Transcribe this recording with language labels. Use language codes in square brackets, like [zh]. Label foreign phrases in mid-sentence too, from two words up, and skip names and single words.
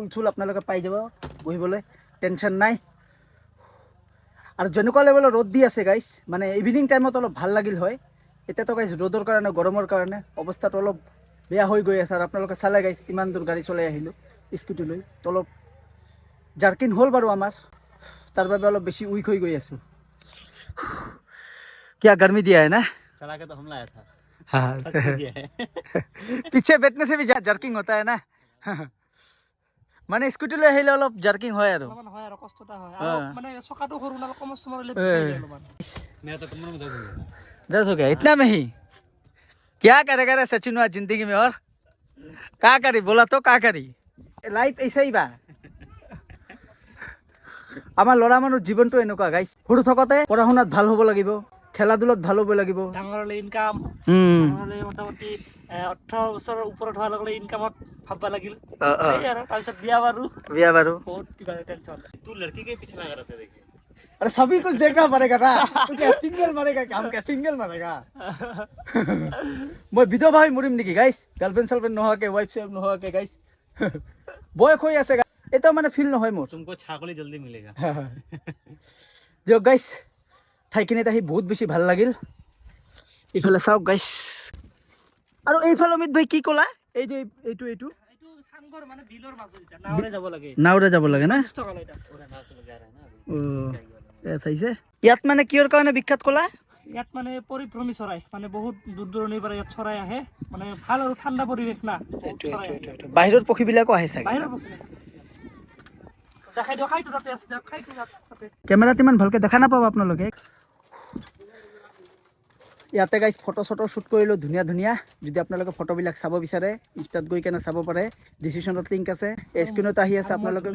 [as] চুল আপোনালোকে পাই যাব বহিবলৈ টেনশ্যন নাই আৰু যেনেকুৱা লেভেলৰ ৰ'দ দি আছে গাইছ মানে [en] evening time [as] অলপ ভাল লাগিল হয় এতিয়াতো গাইছ ৰ'দৰ কাৰণে গৰমৰ কাৰণে অৱস্থাটো অলপ বেয়া হৈ গৈ আছে আৰু আপোনালোকে চালে গাইছ ইমান দূৰ গাড়ী চলাই আহিলোঁ স্কুটি লৈ তো অলপ জাৰ্কিন হ'ল বাৰু আমাৰ তাৰ বাবে অলপ বেছি উইক হৈ গৈ আছোঁ [hi] क्या गर्मी दिया है ना चला के तो हम लाया था हाँ दिया है पीछे बैठने से भी जर्किंग होता है ना [as] মানে স্কুটি লৈ আহিলে অলপ জাৰ্কিং হয় আৰু হয় আৰু কষ্ট এটা হয় আৰু মানে চকাটো সৰু না কমষ্ট মাৰিলে [hi] मैं तो कमर में दर्द हो गया दर्द हो गया इतना में ही क्या करेगा रे सचिन हुआ जिंदगी में और क्या करी बोला तो क्या करी लाइफ ऐसा ही बा [as] আমাৰ ল'ৰা মানুহৰ জীৱনটো এনেকুৱা গাইছ সৰু থকতে পঢ়া শুনাত ভাল হ'ব লাগিব খেলা ধূলাত ভাল হ'ব লাগিব ডাঙৰ হ'লে ইনকাম হ'লে মোটামুটি 18 বছৰৰ ওপৰত হোৱাৰ লগে ইনকামত ভাববা লাগিল এই আৰু তাৰপিছত বিয়া বাৰু বহুত কিবা টেনশ্যন [hi] तू लड़की के पीछे लगा रहता है देखिए अरे सभी कुछ देखना पड़ेगा ना तू क्या सिंगल मारेगा क्या हम क्या सिंगल मारेगा মই বিধৱা হৈ মৰিম নেকি গাইছ গাৰ্লফ্ৰেণ্ড চাৰ্লফ্ৰেণ্ড নোহোৱাকৈ ৱাইফ চাইফ নোহোৱাকৈ গাইছ বয়স হৈ আছে এটা মানে ফিল নহয় মোৰ तुमको छागली जल्दी मिलेगा [as] দিয়ক গাইছ ঠাইখিনিত আহি বহুত বেছি ভাল লাগিল এইফালে চাওক গাইছ আৰু এইফালে অমিত ভাই কি ক'লা এই যে এইটো এইটো চাংঘৰ মানে বিলৰ মাজত এটা নাওৰে যাব লাগে নাওৰে যাব লাগে না 50 টকা লয় এটা [hi] पूरा नाव से जा रहा है ना अभी [as] চাইছে ইয়াত মানে কিহৰ কাৰণে বিখ্যাত ক'লা ইয়াত মানে পৰিভ্ৰমী চৰাই মানে বহুত দূৰ দূৰণিৰ পৰা ইয়াত চৰাই আহে মানে ভাল আৰু ঠাণ্ডা পৰিৱেশ না বাহিৰৰ পক্ষীবিলাকো আহে চাগে বাহিৰৰ পক্ষী দেখাই দিওঁ খাইটো তাতে আছে খাইটো তাতে কেমেৰাত ইমান ভালকৈ দেখা নাপাব আপোনালোকে ইয়াতে গাইছ ফটো চটো শ্বুট কৰিলোঁ ধুনীয়া ধুনীয়া যদি আপোনালোকে ফটোবিলাক চাব বিচাৰে ইনষ্টাত গৈ কেনে চাব পাৰে ডিচিশ্যনত লিংক আছে এই স্ক্ৰীণত আহি আছে আপোনালোকে